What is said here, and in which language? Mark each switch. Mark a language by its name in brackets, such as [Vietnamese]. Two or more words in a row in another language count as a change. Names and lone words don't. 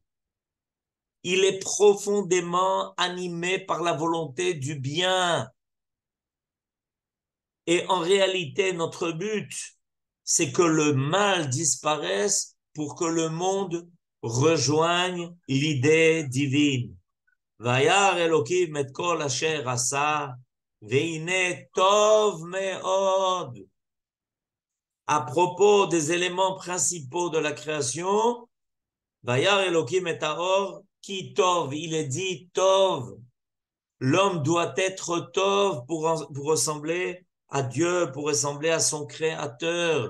[French] Il est profondément animé par la volonté du bien. Et en réalité, notre but, c'est que le mal disparaisse pour que le monde rejoigne l'idée divine. [Hebrew] וירא אלוקים את כל אשר עשה והנה טוב מאד. [French] À propos des éléments principaux de la création, [Hebrew] וירא אלוקים את האור, [French] qui tov, il est dit tov. L'homme doit être tov pour ressembler à Dieu, pour ressembler à son créateur.